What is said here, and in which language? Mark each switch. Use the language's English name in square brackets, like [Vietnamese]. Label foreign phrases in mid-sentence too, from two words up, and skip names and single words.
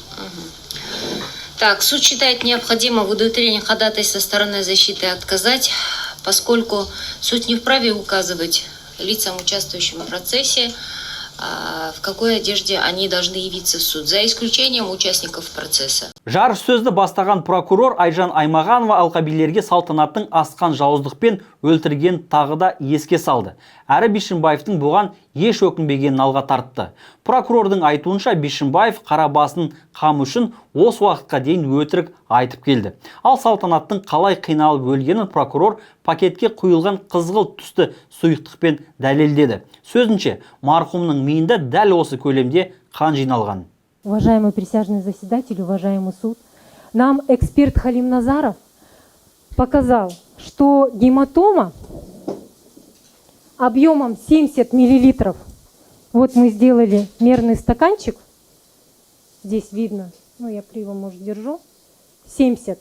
[Russian] Так, суд считает необходимо в удовлетворении ходатайства стороны защиты отказать, поскольку суд не вправе указывать лицам, участвующим в процессе, в какой одежде они должны явиться в суд, за исключением участников процесса. [Kazakh] Жарыс сөзді бастаған прокурор Айжан Аймағанова алқабилерге Салтанаттың асқан жауыздықпен өлтірген тағы да еске салды. Әрі Бишимбаевтың бұған еш өкінбегенін алға тартты. Прокурордың айтуынша Бишимбаев қара басын қам үшін осы уақытқа дейін өтірік айтып келді. Ал Салтанаттың қалай қиналып өлгенін прокурор пакетке құйылған қызғылт түсті сұйықтықпен дәлелдеді. Сөзінше, марқұмның миында дәл осы көлемде қан жиналған. [Russian] Уважаемый присяжный заседатель, уважаемый суд, нам эксперт Халим Назаров показал, что гематома объемом 70 миллилитров, вот мы сделали мерный стаканчик, здесь видно, я криво, может, держу, 70.